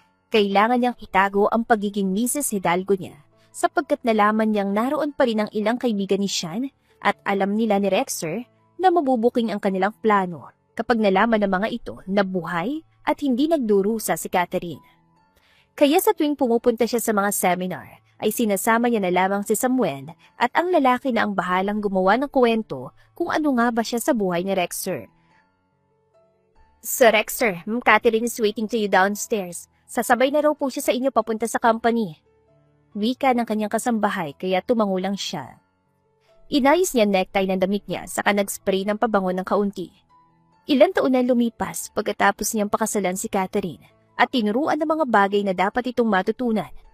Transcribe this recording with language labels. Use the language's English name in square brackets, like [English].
[Filipino] Kailangan niyang itago ang pagiging Mrs. Hidalgo niya sapagkat nalaman niyang naroon pa rin ang ilang kaibigan ni Sean at alam nila ni Rexer na mabubuking ang kanilang plano kapag nalaman ng mga ito na buhay at hindi nagdurusa si Catherine. Kaya sa tuwing pumupunta siya sa mga seminar, ay sinasama niya na lamang si Samuel at ang lalaki na ang bahalang gumawa ng kwento kung ano nga ba siya sa buhay ni Rexer. [English] Sir Rexer, Catherine is waiting to you downstairs. [Filipino] Sasabay na raw po siya sa inyo papunta sa company. Wika ng kanyang kasambahay kaya tumangulang siya. Inayos niya necktie ng damit niya saka nag-spray ng pabango ng kaunti. Ilang taon na lumipas pagkatapos niyang pakasalan si Catherine at tinuruan ng mga bagay na dapat itong matutunan.